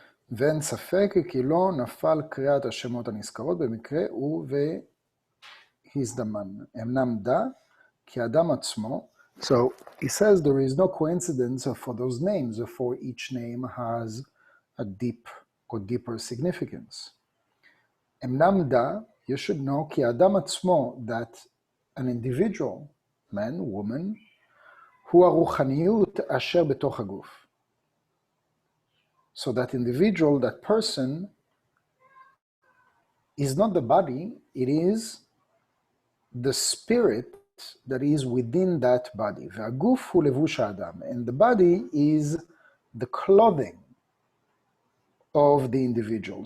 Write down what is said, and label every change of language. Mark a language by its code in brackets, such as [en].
[he] ואין ספק כי לא נפל קריאת השמות הנזכרות במקרה ובהזדמן. אמנם דע כי האדם עצמו. [en] So he says there is no coincidence for those names, for each name has a deep or deeper significance. [he] אמנם דע, [en] you should know [he] כי האדם עצמו, [en] that an individual, man, woman, [he] הוא הרוחניות אשר בתוך הגוף. [en] So that individual, that person, is not the body, it is the spirit that is within that body. [he] והגוף הוא לבוש האדם. [en] And the body is the clothing of the individual.